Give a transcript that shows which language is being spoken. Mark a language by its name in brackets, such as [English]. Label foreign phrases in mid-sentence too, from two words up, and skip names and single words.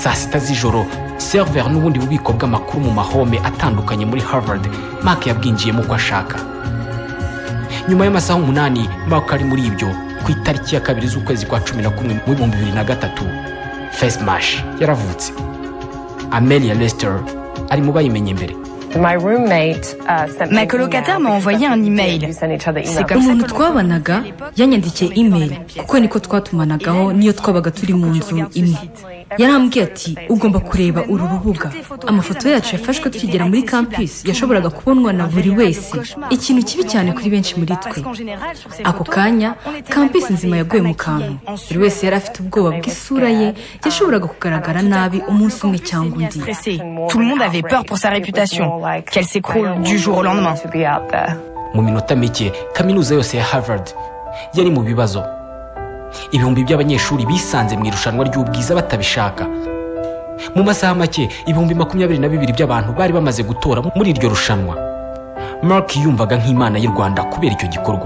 [Kinyarwanda] saa sita z'ijoro server n'ubundi bubiko bw'amakuru mu mahome atandukanye muri Harvard Mark yabwinjiyemo uko ashaka. Nyuma y'amasaha 8 Mark ari muri ibyo ku itariki ya 2 z'ukwezi kwa 11 mu 2003 Facemash yaravutse. Amelia Lester ari mu bayimenye mbere. [French] Ma colocataire m'a envoyé un email. C'est comme ça [Kinyarwanda] umuntu twabanaga yanyandikiye email kuko niko twatumanagaho niyo twabaga turi mu nzu imwe. Yarambwiye ati ugomba kureba uru rubuga. Amafoto yacu yafashwe tukigera muri campus yashoboraga kubonwa na buri wese. Ikintu kibi cyane kuri benshi muri twe. Ako kanya campus nzima yaguye mu kantu. Buri wese yari afite ubwoba bw'isura ye yashoboraga kugaragara nabi umunsi umwe cyangwa undi. [French] Tout le monde avait peur pour sa réputation, qu'elle s'écroule du jour au lendemain. [Kinyarwanda] Mu minota mike kaminuza yose ya Harvard yari mu bibazo. Ibihumbi by'abanyeshuri bisanze mu irushanwa ry'ubwiza batabishaka. Mu masaha make ibihumbi 22 by'abantu bari bamaze gutora muri iryo rushanwa. Mark yumvaga nk'Imana y'u Rwanda kubera icyo gikorwa.